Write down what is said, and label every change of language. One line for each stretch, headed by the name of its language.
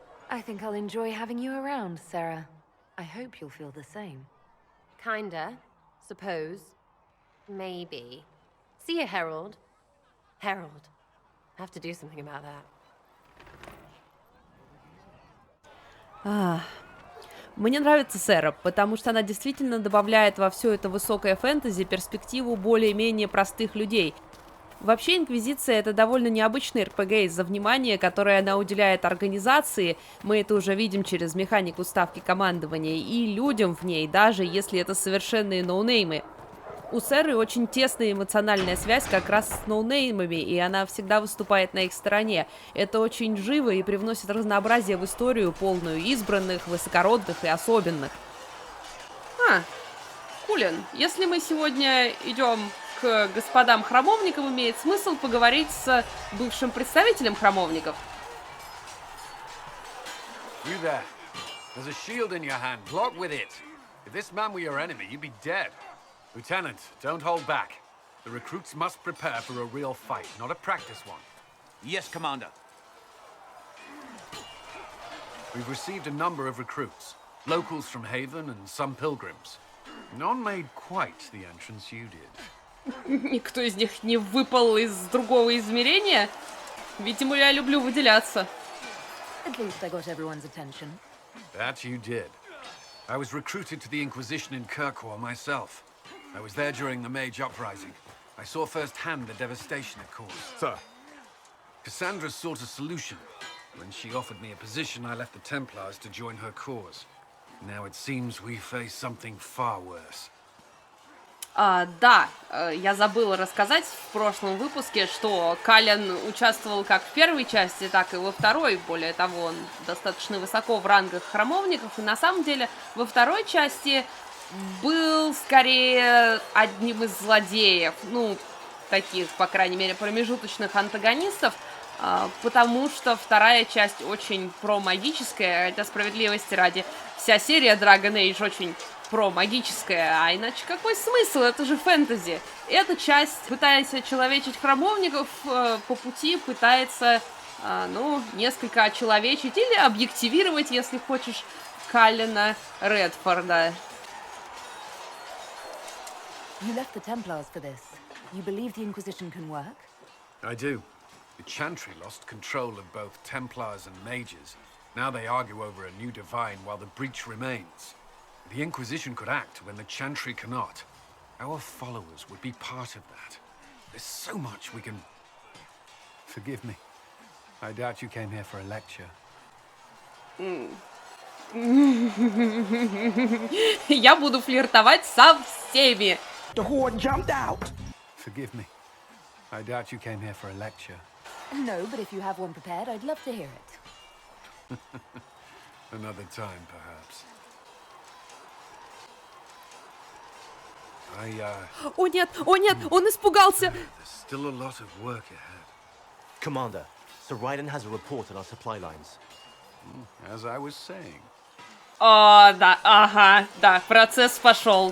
English: I think I'll enjoy having you around, Sarah. I hope you'll feel the same. Kinda. Suppose. Maybe. See you, Herald. Herald. I have to do something about that.
Russian: Мне нравится Сэра, потому что она действительно добавляет во все это высокое фэнтези перспективу более-менее простых людей. Вообще, Инквизиция — это довольно необычный РПГ из-за внимания, которое она уделяет организации, мы это уже видим через механику ставки командования, и людям в ней, даже если это совершенные ноунеймы. У Сэры очень тесная эмоциональная связь как раз с ноунеймами, и она всегда выступает на их стороне. Это очень живо и привносит разнообразие в историю, полную избранных, высокородных и особенных. Каллен, если мы сегодня идем к господам храмовникам, имеет смысл поговорить с бывшим представителем храмовников.
English: You there. There's a shield in your hand. Block with it. If this man were your enemy, you'd be dead. Lieutenant, don't hold back. The recruits must prepare for a real fight, not a practice one. Yes, Commander. We've received a number of recruits. Locals from Haven and some pilgrims. None made quite the entrance you did.
Russian: Никто из них не выпал из другого измерения? Видимо, я люблю выделяться.
English: At least I got everyone's attention. That you did. I was recruited to the Inquisition in Kirkwall myself. I was there during the Mage Uprising. I saw firsthand the devastation it caused. Sir. Cassandra sought a solution. When she offered me a position, I left the Templars to join her cause. Now it seems we face something far worse.
Russian: Да, я забыла рассказать в прошлом выпуске, что Каллен участвовал как в первой части, так и во второй. Более того, он достаточно высоко в рангах храмовников. И на самом деле во второй части был скорее одним из злодеев. Ну, таких, по крайней мере, промежуточных антагонистов. Потому что вторая часть очень про-магическая. Хотя справедливости ради, вся серия Dragon Age очень про-магическая, а иначе какой смысл? Это же фэнтези. Эта часть, пытаясь очеловечить храмовников, по пути пытается, несколько очеловечить или объективировать, если хочешь, Каллена Редфорда.
English: You left the Templars for this. You believe the Inquisition can work? I do. The Chantry lost control of both Templars and Mages. Now they argue over a new divine while the breach remains. The Inquisition could act when the Chantry cannot. Our followers would be part of that. There's so much we can... Forgive me. I doubt you came here for a lecture.
Russian: Я буду флиртовать со всеми.
English: The horde jumped out. Forgive me. I doubt you came here for a lecture. No, but if you have one prepared, I'd love to hear it. Another time, perhaps.
Russian: О нет, он испугался.
English: There's still a lot of work ahead. Commander, Sir Ryden has a report on our supply lines. As I was saying.
Russian: О, да, ага, да, процесс пошел.